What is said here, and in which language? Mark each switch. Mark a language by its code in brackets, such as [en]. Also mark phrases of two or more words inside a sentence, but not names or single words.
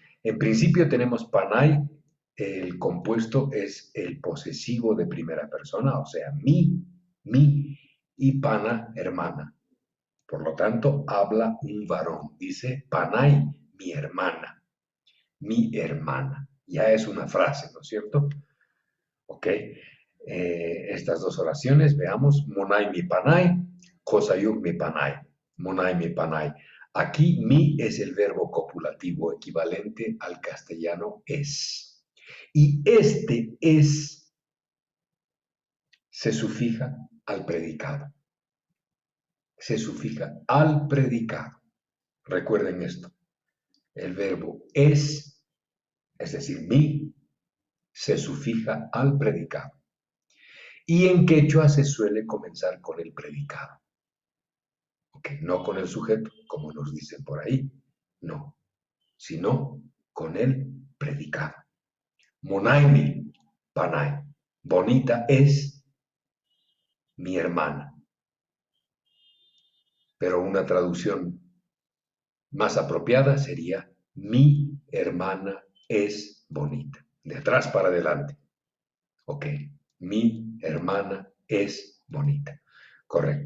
[es] En principio tenemos panay, el compuesto es el posesivo de primera persona, o sea, mi, y pana, hermana. Por lo tanto, habla un varón. Dice, panay, mi hermana. Ya es una frase, ¿no es cierto? Ok. Estas dos oraciones, veamos, [qu] monay mi panay, kosayuk mi panay. Monay mi panay. [es] Aquí mi es el verbo copulativo equivalente al castellano es. Y este es se sufija al predicado. Se sufija al predicado. Recuerden esto. El verbo es decir, mi, se sufija al predicado. Y en quechua se suele comenzar con el predicado. Okay, no con el sujeto, como nos dicen por ahí, no, sino con el predicado. [qu] Monaimi, panay, [es] bonita es mi hermana. Pero una traducción más apropiada sería mi hermana es bonita. De atrás para adelante. Ok, mi hermana es bonita. Correcto.